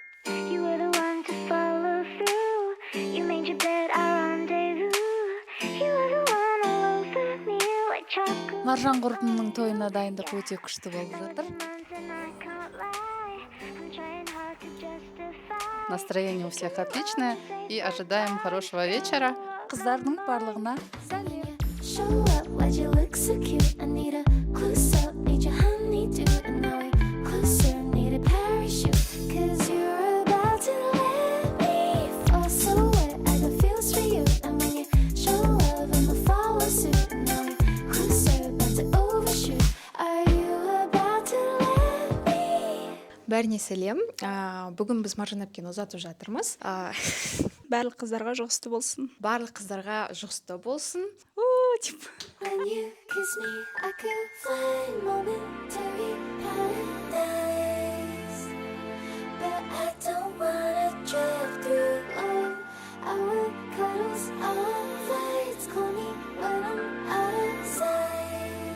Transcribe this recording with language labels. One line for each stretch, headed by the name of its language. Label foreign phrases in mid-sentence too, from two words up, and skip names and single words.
English: You were the one to follow through. You made your bed our rendezvous. You were the one all over me like chocolate.
Kazakh: Маржан құрбымның тойына дайындық өте күшті болып жатыр.
English: And I can't lie. I'm trying hard to justify.
Russian: Настроение у всех отличное и ожидаем хорошего вечера.
Kazakh: Қыздардың барлығына сәлем.
English: Show up, why'd you look so cute? I need a close up, need your honeydew. And now we're closer, need a parachute. Cause you're about to let me fall so wet. I got feels for you. And when you show love, I'ma follow suit. And now we're closer, about to overshoot. Are you about to let me?
Kazakh: Бәріне сәлем. Бүгін біз Маржан әпкені ұзатып жатырмыз. Барлық қыздарға жұғысты болсын. Барлық қыздарға жұғысты болсын.
English: When you kiss me, I could fly momentary paradise. But I don't wanna drive through all our cuddles on flights. Call me when I'm outside.